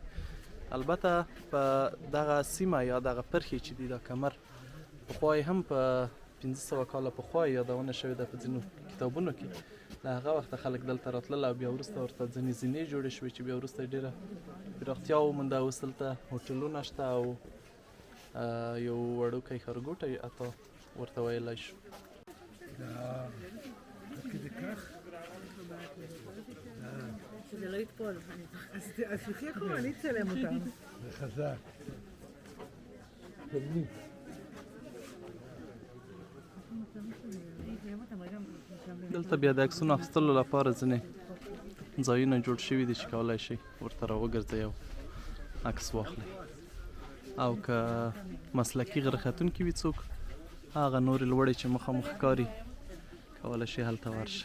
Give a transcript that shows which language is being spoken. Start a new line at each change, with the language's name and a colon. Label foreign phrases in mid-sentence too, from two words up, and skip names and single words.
Pashto: البته په دغه سیمه یا دغه پرخې چې دی دا کمر پخوا یې هم په 1500 کاله پخوا یادونه شوې ده په ځینو کتابونو کې. له هغه وخته خلک دلته راتلل او بیا وروسته ورته ځینې زینې جوړې شوې چې بیا وروسته یې ډېره پراختیا ومونده. اوس دلته هوټلونه شته او یو وړوکی ښارګوټی حتی ورته ویلی شو.
Hebrew: שזה לא יתפול. אז תחיה כמו, אני אצלם אותם. זה חזק.
Pashto: دلته بیا د عکسونو اخیستلو لپاره ځینې ځایونه جوړ شوي دي چې کولی شئ ورته راوګرځئ او عکس واخلئ. او که مسلکي غره ختونکي وي څوک، هغه نورې لوړې چې مخامخ ښکاري، کولی شئ هلته ورشئ.